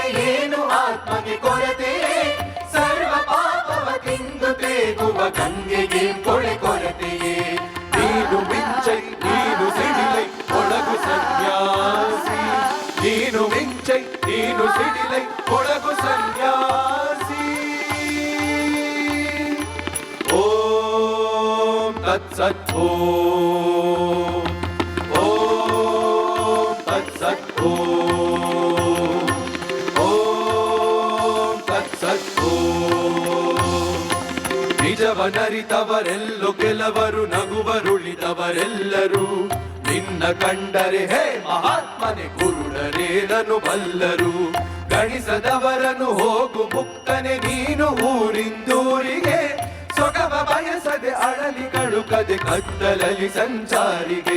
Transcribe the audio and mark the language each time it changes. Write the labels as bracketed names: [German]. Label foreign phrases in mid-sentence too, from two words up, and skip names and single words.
[Kannada] ಏನು ಆತ್ಮಗೆ ಕೊರತೆ ಸರ್ವ ಪಾಪವ ತಿಂದು ತೇಗುವ ಗಂಗೆಗೆ ಕೊರತೆಯೇ ನೀನು ಮಿಂಚೈ ನೀನು ಸಿಡಿಲೈ ಒಳಗು ಸನ್ಯಾಸಿ ನೀನು ಮಿಂಚೈ ನೀನು ಸಿಡಿಲೈ ಒಳಗು ಸನ್ಯಾಸಿ [Sanskrit] ಓಂ ತತ್ಸತ್ ಓಂ ತತ್ಸತ್ ಓಂ ತತ್ಸತ್ [Kannada] ನಿಜವನರಿತವರೆಲ್ಲೋ ಕೆಲವರು ನಗುವರುಳಿದವರೆಲ್ಲರೂ ನಿನ್ನ ಕಂಡರೆ ಹೇ ಮಹಾತ್ಮನೆ ಕುರುಡರೇನ ಗಣಿಸನು ಬಲ್ಲರು ಗಣಿಸದವರನು ಹೋಗು ಮುಕ್ತನೆ ನೀನು ಊರಿಂದೂರಿಗೆ ಸೊಗವ ಬಯಸದೆ ಅಳಲಿಗಳು ಕದೆ ಕತ್ತಲಲಿ ಸಂಚಾರಿಗೆ